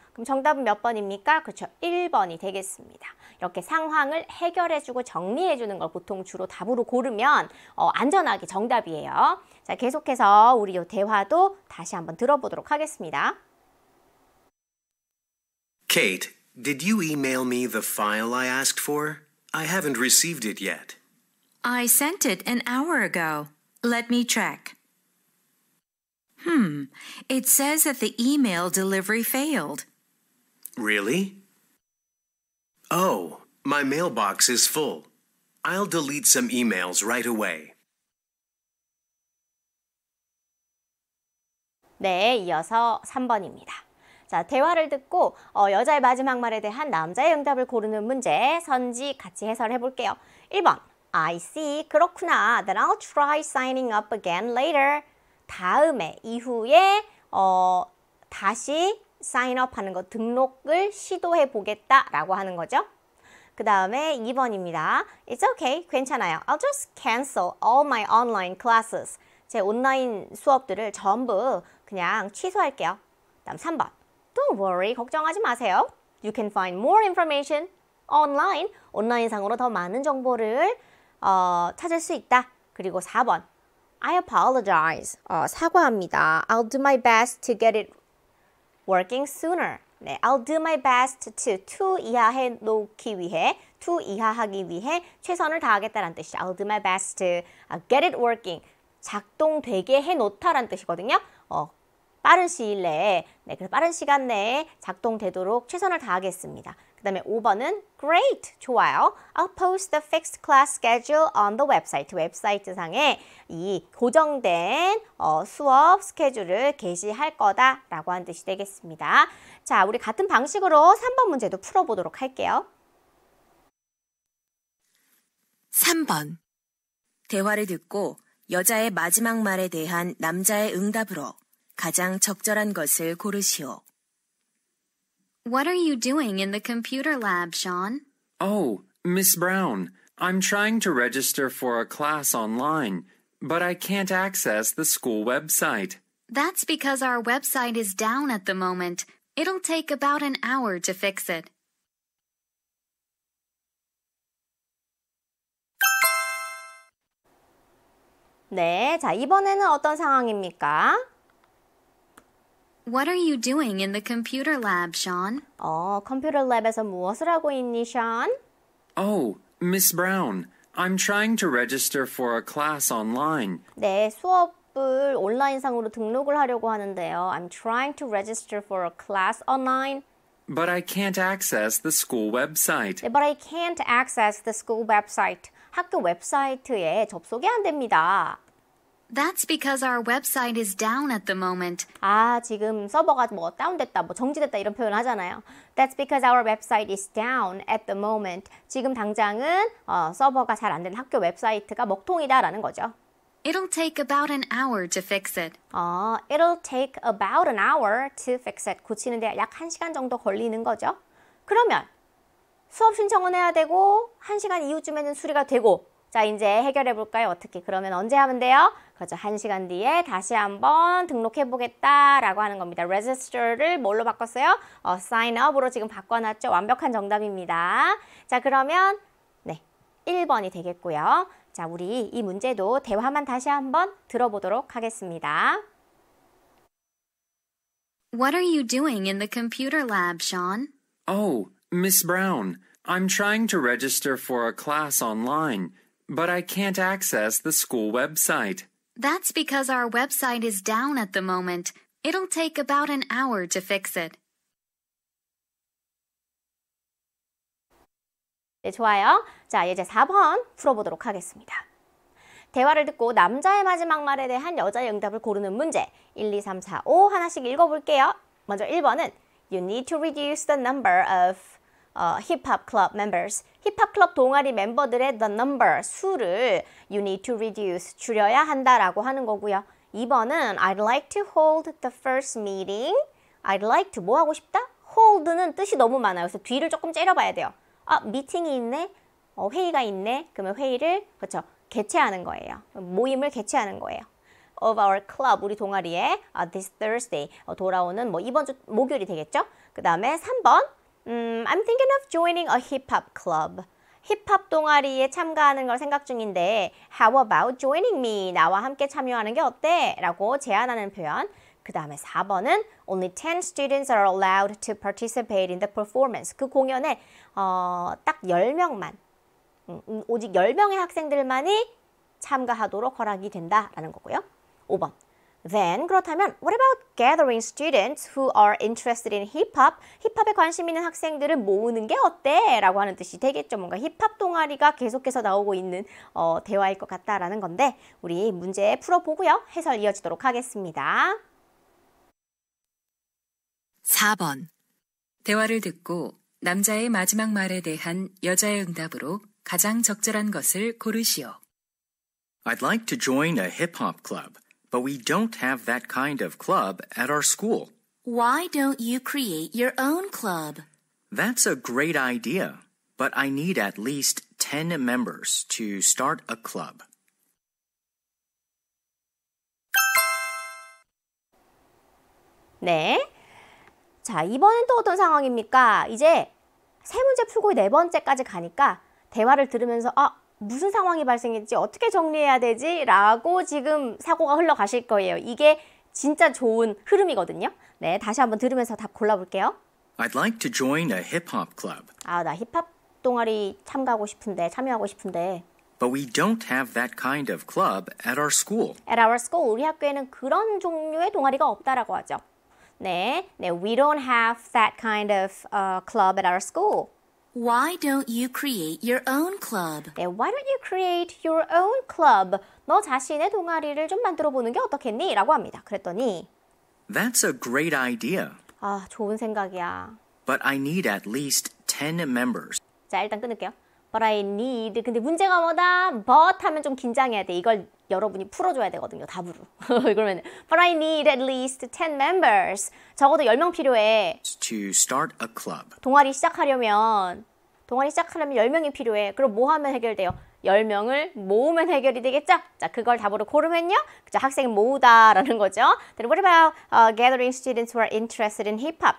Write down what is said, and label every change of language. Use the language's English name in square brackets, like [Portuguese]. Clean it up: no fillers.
[Korean] 그럼 정답은 몇 번입니까? 그렇죠. 1번이 되겠습니다. 이렇게 상황을 해결해주고 정리해주는 걸 보통 주로 답으로 고르면 안전하게 정답이에요. 자, 계속해서 우리 이 대화도 다시 한번 들어보도록 하겠습니다. [English] Kate, did you email me the file I asked for? I haven't received it yet. I sent it an hour ago. Let me check. It says that the email delivery failed. Really? Oh, my mailbox is full. I'll delete some emails right away. [Korean] 네, 이어서 3번입니다. 자, 대화를 듣고 여자의 마지막 말에 대한 남자의 응답을 고르는 문제 선지 같이 해설해 볼게요. 1번, [English] I see. [Korean] 그렇구나. [English] Then I'll try signing up again later. [Korean] 다음에, 이후에 다시 sign up 하는 거, 등록을 시도해 보겠다라고 하는 거죠. 그 다음에 2번입니다. [English] It's okay. [Korean] 괜찮아요. [English] I'll just cancel all my online classes. [Korean] 제 온라인 수업들을 전부 그냥 취소할게요. 다음 3번. [English] Don't worry. [Korean] 걱정하지 마세요. [English] You can find more information online. [Korean] 온라인상으로 더 많은 정보를 찾을 수 있다. 그리고 4번. [English] I apologize. [Korean] 사과합니다. [English] I'll do my best to get it working sooner. [Korean] 네, [English] I'll do my best to [Korean] 이하해 놓기 위해, to 이하하기 위해 최선을 다하겠다라는 뜻이죠. [English] I'll do my best to get it working. [Korean] 작동되게 해놓다라는 뜻이거든요. 빠른 시일 내에, 네, 그래서 빠른 시간 내에 작동되도록 최선을 다하겠습니다. 그 다음에 5번은 Great, 좋아요. [English] I'll post the fixed class schedule on the website. [Korean] 웹사이트 상에 이 고정된 수업 스케줄을 게시할 거다라고 하는 뜻이 되겠습니다. 자, 우리 같은 방식으로 3번 문제도 풀어보도록 할게요. 3번. 대화를 듣고 여자의 마지막 말에 대한 남자의 응답으로 가장 적절한 것을 고르시오. [English] What are you doing in the computer lab, Sean? Oh, Miss Brown, I'm trying to register for a class online, but I can't access the school website. That's because our website is down at the moment. It'll take about an hour to fix it. [Korean] 네, 자, 이번에는 어떤 상황입니까? [English] What are you doing in the computer lab, Sean? [Korean] 컴퓨터 랩에서 무엇을 하고 있니, Sean? [English] Oh, Miss Brown, I'm trying to register for a class online. [Korean] 네, 수업을 온라인상으로 등록을 하려고 하는데요. [English] I'm trying to register for a class online. But I can't access the school website. 네, but I can't access the school website. [Korean] 학교 웹사이트에 접속이 안 됩니다. [English] That's because our website is down at the moment. [Korean] 지금 서버가 뭐 다운됐다, 뭐 정지됐다 이런 표현을 하잖아요. [English] That's because our website is down at the moment. [Korean] 지금 당장은 서버가 잘 안 되는 학교 웹사이트가 먹통이다라는 거죠. It'll take about an hour to fix it. It'll take about an hour to fix it. 고치는데 약 1시간 정도 걸리는 거죠. 그러면 수업 신청은 해야 되고 1시간 이후쯤에는 수리가 되고 자, 이제 해결해 볼까요? 어떻게? 그러면 언제 하면 돼요? 그렇죠. 1시간 뒤에 다시 한번 등록해 보겠다라고 하는 겁니다. register를 뭘로 바꿨어요? sign up으로 지금 바꿔놨죠. 완벽한 정답입니다. 자, 그러면 네, 1번이 되겠고요. 자, 우리 이 문제도 대화만 다시 한번 들어보도록 하겠습니다. [English] What are you doing in the computer lab, Sean? Oh, Miss Brown, I'm trying to register for a class online, but I can't access the school website. That's because our website is down at the moment. It'll take about an hour to fix it. [Korean] 네, 좋아요. 자, 이제 4번 풀어보도록 하겠습니다. 대화를 듣고 남자의 마지막 말에 대한 여자의 응답을 고르는 문제 1, 2, 3, 4, 5 하나씩 읽어볼게요. 먼저 1번은 [English] You need to reduce the number of hip-hop club members. [Korean] 힙합 클럽 동아리 멤버들의 [English] the number, [Korean] 수를 [English] You need to reduce, [Korean] 줄여야 한다라고 하는 거고요. [English] 2번은 I'd like to hold the first meeting. I'd like to [Korean] 뭐 하고 싶다? hold는 뜻이 너무 많아요. 그래서 뒤를 조금 째려봐야 돼요. 미팅이 있네? 회의가 있네? 그러면 회의를, 그렇죠, 개최하는 거예요. 모임을 개최하는 거예요. [English] Of our club, [Korean] 우리 동아리에 [English] this Thursday, [Korean] 돌아오는 이번 주 목요일이 되겠죠? [English] 그 다음에 3번, I'm thinking of joining a hip-hop club. [Korean] 힙합 동아리에 참가하는 걸 생각 중인데 [English] How about joining me? [Korean] 나와 함께 참여하는 게 어때? 라고 제안하는 표현. [English] 그 다음에 4번은 Only 10 students are allowed to participate in the performance. [Korean] 그 공연에 딱 10명만, 오직 10명의 학생들만이 참가하도록 허락이 된다라는 거고요. 5번. [English] Then, [Korean] 그렇다면 [English] What about gathering students who are interested in hip-hop? [Korean] 힙합에 관심 있는 학생들을 모으는 게 어때? 라고 하는 뜻이 되겠죠. 뭔가 힙합 동아리가 계속해서 나오고 있는 대화일 것 같다라는 건데 우리 문제 풀어보고요. 해설 이어지도록 하겠습니다. 4번. 대화를 듣고 남자의 마지막 말에 대한 여자의 응답으로 가장 적절한 것을 고르시오. [English] I'd like to join a hip-hop club, but we don't have that kind of club at our school. Why don't you create your own club? That's a great idea, but I need at least 10 members to start a club. [Korean] 네. 자, 이번엔 또 어떤 상황입니까? 이제 세 문제 풀고 네 번째까지 가니까 대화를 들으면서 무슨 상황이 발생했지? 어떻게 정리해야 되지? 라고 지금 사고가 흘러가실 거예요. 이게 진짜 좋은 흐름이거든요. 네, 다시 한번 들으면서 답 골라볼게요. [English] I'd like to join a hip-hop club. [Korean] 나 힙합 동아리 참여하고 싶은데. [English] But we don't have that kind of club at our school. At our school, [Korean] 우리 학교에는 그런 종류의 동아리가 없다라고 하죠. [English] 네, we don't have that kind of club at our school. Why don't you create your own club? 네, why don't you create your own club? [Korean] 너 자신의 동아리를 좀 만들어 보는 게 어떻겠니? 라고 합니다. 그랬더니 [English] That's a great idea. [Korean] 좋은 생각이야. [English] But I need at least 10 members. [Korean] 자, 일단 끊을게요. [English] But I need. [Korean] 근데 문제가 뭐다? But 하면 좀 긴장해야 돼. 이걸 여러분이 풀어줘야 되거든요. 답으로. 그러면 [English] But I need at least 10 members. [Korean] 적어도 10명 필요해. [English] To start a club. [Korean] 동아리 시작하려면 10명이 필요해. 그럼 뭐 하면 해결돼요? 10명을 모으면 해결이 되겠죠? 자, 그걸 답으로 고르면요. 자, 학생을 모으다라는 거죠. [English] Then what about gathering students who are interested in hip-hop?